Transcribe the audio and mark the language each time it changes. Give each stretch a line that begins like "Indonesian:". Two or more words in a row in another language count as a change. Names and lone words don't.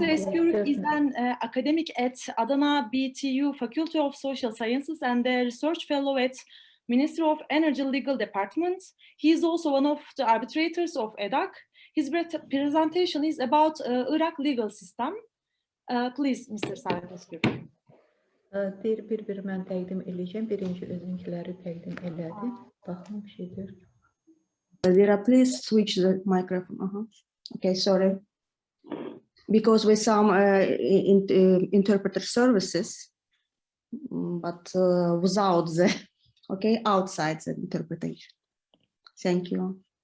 English: Eskiyoruk is an academic at Adana BTU Faculty of Social Sciences and a research fellow at Ministry of Energy Legal Department. He is also one of the arbitrators of EDAC. His presentation is about Iraq legal system. Please, Mr. Serhat Eskiyoruk.
Azerbaijani: Bir mən təqdim edəcəm. Birinci özünkiləri təqdim elədi. Baxın bir şeydir.
English: Vera, please switch the microphone. Okay, sorry. Because with some interpreter services, but without the, okay, outside the interpretation. Thank you.